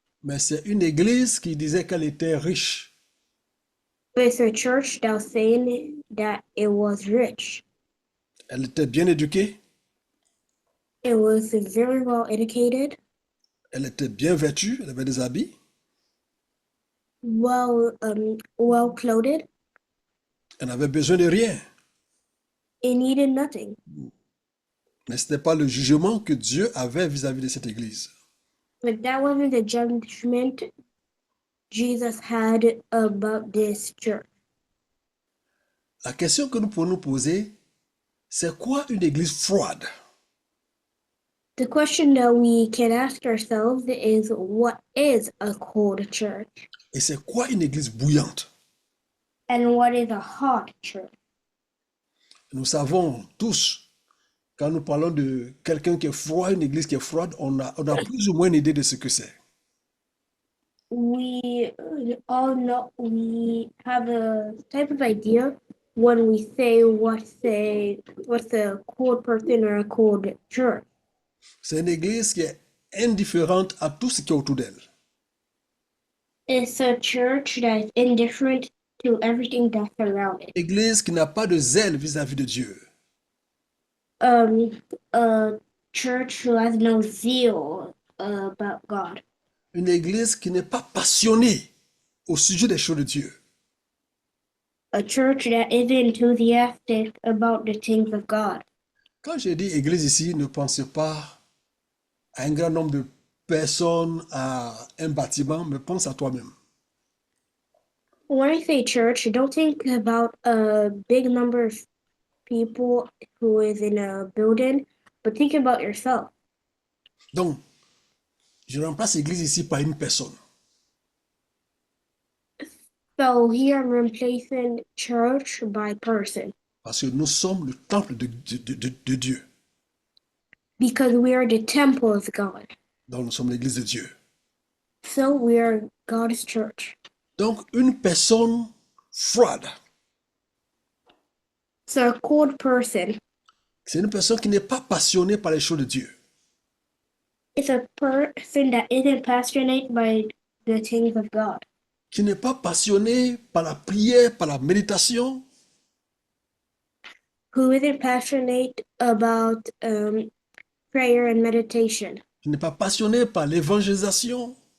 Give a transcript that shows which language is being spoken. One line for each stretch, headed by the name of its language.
French: Mais c'est une église qui disait qu'elle était riche.
English: It's a church that was saying that it was rich.
French: Elle était bien éduquée.
English: It was very well educated,
French: Elle était bien vêtue. Elle avait des habits.
English: well clothed.
French: Elle n'avait besoin de rien.
English: It needed nothing.
French: Mais ce n'était pas le jugement que Dieu avait vis-à-vis de cette église.
English: But that wasn't the judgment Jesus had about this church.
French: La question que nous pouvons nous poser, c'est quoi une église froide?
English: The question that we can ask ourselves is, what is a cold church?
French: Et c'est quoi une église bouillante?
English: And what is a hot church?
French: Nous savons tous, quand nous parlons de quelqu'un qui est froid, une église qui est froide, on a plus ou moins une idée de ce que c'est.
English: We all know, we have a type of idea when we say what's a cold person or a cold church.
French: C'est une église qui est indifférente à tout ce qui est autour d'elle.
English: It's a church that is indifferent to everything that's around it.
French: Une église qui n'a pas de zèle vis-à-vis de Dieu.
English: A church who has no zeal about God.
French: Une église qui n'est pas passionnée au sujet des choses de Dieu.
English: A church that isn't enthusiastic about the things of God.
French: Quand je dis église ici, ne pensez pas à un grand nombre de personnes, à un bâtiment, mais pense à toi-même.
English: When I say church, don't think about a big number of people who is in a building, but think about yourself.
French: Donc, je remplace église ici par une personne.
English: So here I'm replacing church by person.
French: Parce que nous sommes le temple de Dieu.
English: Because we are the temple of God.
French: Donc, nous sommes l'église de Dieu.
English: So we are God's church.
French: Donc, une personne froide,
English: So a cold person
French: c'est une personne qui n'est pas passionnée par les choses de Dieu.
English: is a person that isn't passionate by the things of God.
French: Qui n'est pas passionnée par la prière, par la méditation,
English: Who isn't passionate about prayer and meditation,
French: qui n'est pas passionnée par l'évangélisation.